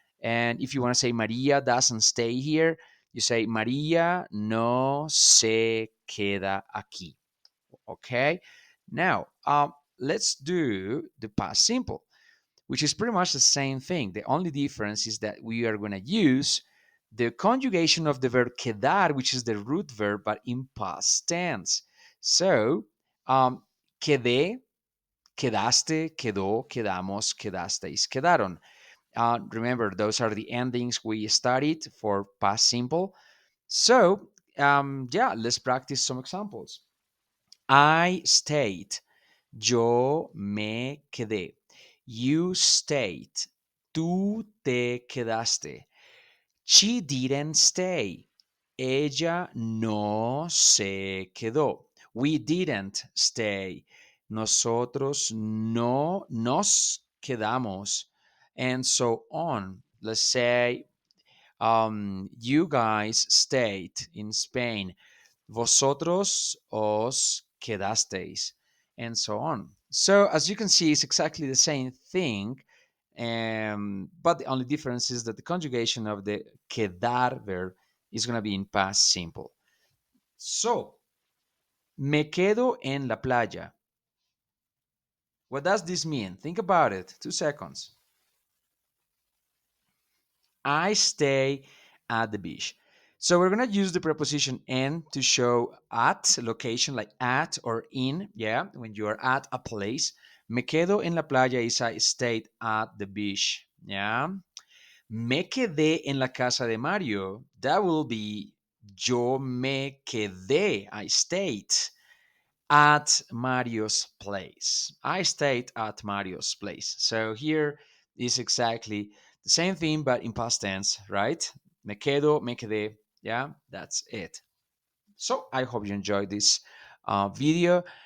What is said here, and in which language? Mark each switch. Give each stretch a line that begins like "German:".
English: And if you want to say Maria doesn't stay here, you say
Spanish: Maria no se queda aquí.
English: Okay. Now, let's do the past simple, which is pretty much the same thing. The only difference is that we are going to use the conjugation of the verb quedar, which is the root verb, but in past tense.
Spanish: So, quedé, quedaste, quedó, quedamos, quedasteis, quedaron.
English: Remember, those are the endings we studied for past simple. So, yeah, let's practice some examples. I stayed.
Spanish: Yo me quedé.
English: You stayed.
Spanish: Tú te quedaste.
English: She didn't stay.
Spanish: Ella no se quedó.
English: We didn't stay.
Spanish: Nosotros no nos quedamos.
English: And so on. Let's say you guys stayed in Spain.
Spanish: Vosotros os quedasteis,
English: and so on. So as you can see, it's exactly the same thing, But the only difference is that the conjugation of the quedar verb is going to be in past simple. So,
Spanish: me quedo en la playa.
English: What does this mean? Think about it. 2 seconds. I stay at the beach. So we're going to use the preposition en to show at, location, like at or in, yeah, when you are at a place.
Spanish: Me quedo en la playa
English: is I stayed at the beach, yeah.
Spanish: Me quedé en la casa de Mario.
English: That will be
Spanish: yo me quedé,
English: I stayed at Mario's place. I stayed at Mario's place. So here is exactly the same thing, but in past tense, right?
Spanish: Me quedo, me quedé.
English: Yeah, that's it. So I hope you enjoyed this video.